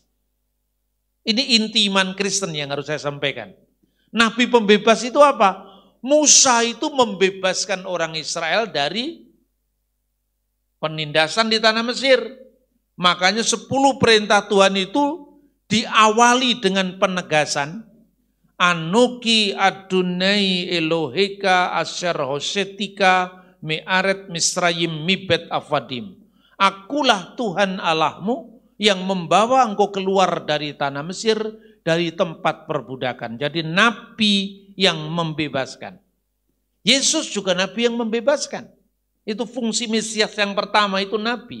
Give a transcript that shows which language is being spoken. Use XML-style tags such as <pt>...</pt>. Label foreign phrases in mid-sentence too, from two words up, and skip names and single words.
<id>Ini inti iman Kristen yang harus saya sampaikan. Nabi pembebas itu apa? Musa itu membebaskan orang Israel dari penindasan di tanah Mesir. Makanya 10 perintah Tuhan itu diawali dengan penegasan</id> <he>אנכי אדני אלהיך אשר הוצאתיך מארץ מצרים מבית עבדים.</he> <id>Akulah Tuhan Allahmu yang membawa engkau keluar dari tanah Mesir, dari tempat perbudakan. Jadi nabi yang membebaskan. Yesus juga nabi yang membebaskan. Itu fungsi Mesias yang pertama, itu nabi.</id>